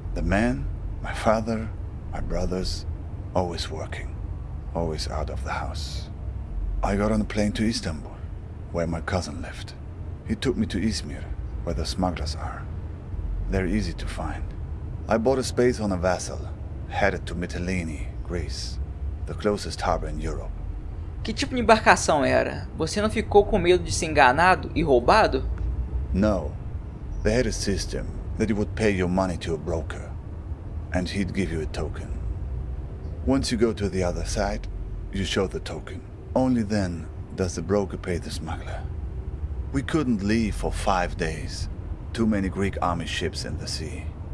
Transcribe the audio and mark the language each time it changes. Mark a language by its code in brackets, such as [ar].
[en] The men, my father, my brothers, always working, always out of the house. I got on a plane to Istanbul, where my cousin lived. He took me to Izmir, where the smugglers are. They're easy to find. I bought a space on a vessel, headed to Mytilene, Greece, the closest harbor in Europe. [pt] Que tipo de embarcação era? Você não ficou com medo de ser enganado e roubado? [en] No. They had a system that you would pay your money to a broker, and he'd give you a token. Once you go to the other side, you show the token. Only then does the broker pay the smuggler. We couldn't leave for 5 days. Too many Greek army ships in the sea.